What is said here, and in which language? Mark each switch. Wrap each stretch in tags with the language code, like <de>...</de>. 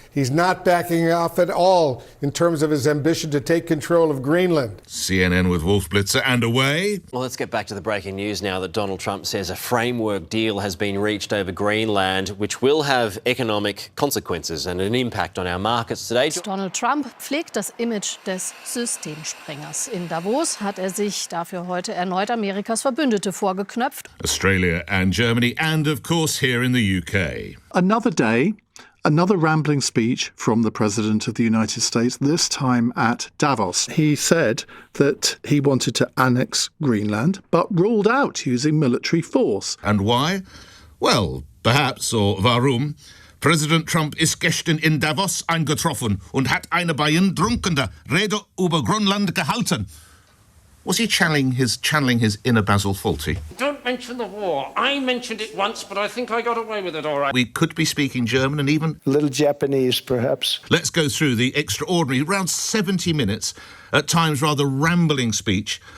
<en>He's not backing off at all in terms of his ambition to take control of Greenland. CNN with Wolf Blitzer and away. Well, let's get back to the breaking news now that Donald Trump says a framework deal has been reached over Greenland, which will have economic consequences and an impact on our markets today.</en> <de>Donald Trump pflegt das Image des Systemsprengers. In Davos hat sich dafür heute erneut Amerikas Verbündete vorgeknöpft.</de> <en>Australia and Germany, and of course here in the UK. Another day, another rambling speech from the President of the United States, this time at Davos. He said that he wanted to annex Greenland, but ruled out using military force. And why? Well, perhaps, or</en> <de>warum, President Trump ist gestern in Davos eingetroffen und hat eine beeindruckende Rede über Grönland gehalten.</de> <en>Was he channeling his inner Basil Fawlty? Don't mention the war. I mentioned it once, but I think I got away with it all right. We could be speaking German and even a little Japanese, perhaps. Let's go through the extraordinary, around 70 minutes, at times rather rambling speech.</en>